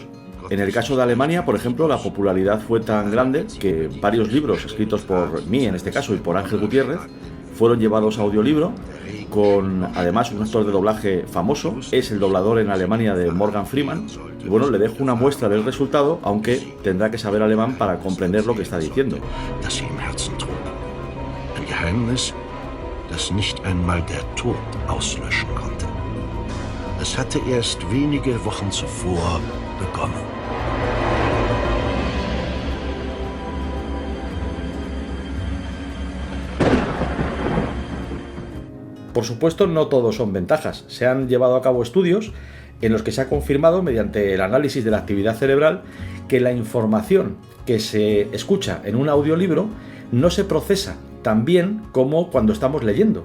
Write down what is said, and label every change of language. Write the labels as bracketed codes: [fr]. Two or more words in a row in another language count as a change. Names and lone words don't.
[es] En el caso de Alemania, por ejemplo, la popularidad fue tan grande que varios libros escritos por mí, en este caso, y por Ángel Gutiérrez, fueron llevados a audiolibro, con además un actor de doblaje famoso. Es el doblador en Alemania de Morgan Freeman. Y le dejo una muestra del resultado, aunque tendrá que saber alemán para comprender lo que está diciendo. [de] Geheimnis, das nicht einmal der Tod auslöschen konnte. Es hatte erst wenige Wochen zuvor begonnen. [es] Por supuesto, no todo son ventajas. Se han llevado a cabo estudios en los que se ha confirmado, mediante el análisis de la actividad cerebral, que la información que se escucha en un audiolibro no se procesa tan bien como cuando estamos leyendo.